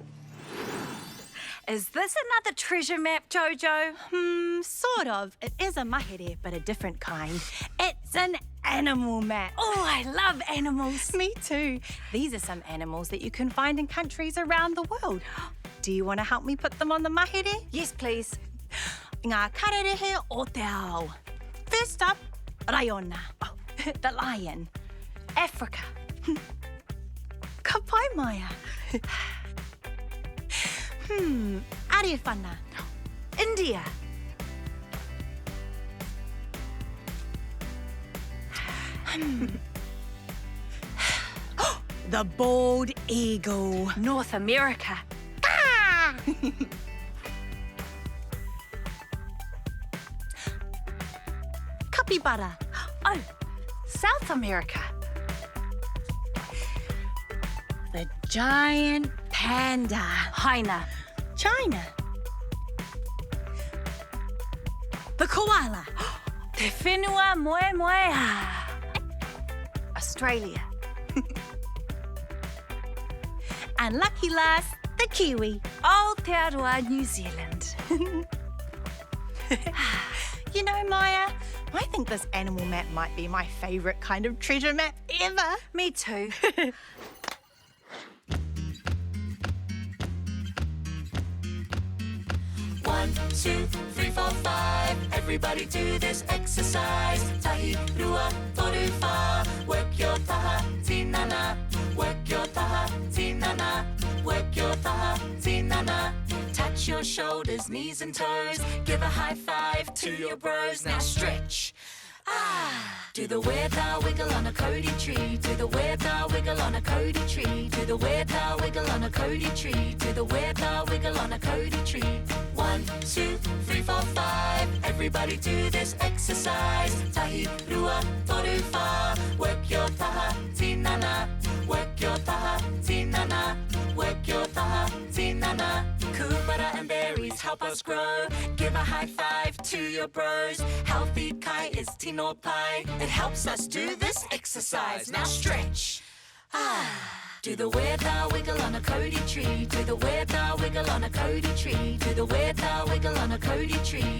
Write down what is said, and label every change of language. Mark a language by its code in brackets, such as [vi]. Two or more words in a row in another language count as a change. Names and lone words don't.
[en] Is this another treasure map, Jojo? Sort of. It is a mahere, but a different kind. It's an animal map. Oh, I love animals. Me too. These are some animals that you can find in countries around the world. Do you want to help me put them on the mahere? Yes, please. [mi] Ngā kararehe o te ao. [en] First up, Raiona. Oh, the lion. Africa. [mi] Ka pai Maya. Arewhana. [en] India. The bald eagle. North America. Capybara. Oh, South America. The giant panda. Hyena. China. The koala. [mi] Te whenua moe moea. [en] Australia. And lucky last, the kiwi. Aotearoa, New Zealand. You know, Maya, I think this animal map might be my favourite kind of treasure map ever. Me too. 1, 2, 3, 4, 5. Everybody do this exercise. [mi] Tahi, rua, toru, wha. [en] Work your [mi] taha, tinana. [en] Work your [mi] taha, tinana. [en] Work your [mi] taha, tinana. [en] Touch your shoulders, knees and toes. Give a high five to your bros. Now stretch. Do the weta wiggle on a Cody tree. Do the weta wiggle on a Cody tree. Do the weta wiggle on a Cody tree. Do the weta wiggle on a Cody tree. 1, 2, 3, 4, 5. Everybody do this exercise. [mi] Tahi, rua, toru, wha. [en] Work your [mi] taha, tinana. [en] Work your [mi] taha, tinana. [en] Work your [mi] taha, tinana. [en] Kumara and berries help us grow. Give a high five to your bros. Healthy kai is [mi] tino pai. [en] It helps us do this exercise. Now stretch. Do the weta wiggle on a Cody tree. Do the weta wiggle on a Cody tree. Do the weta wiggle on a Cody tree.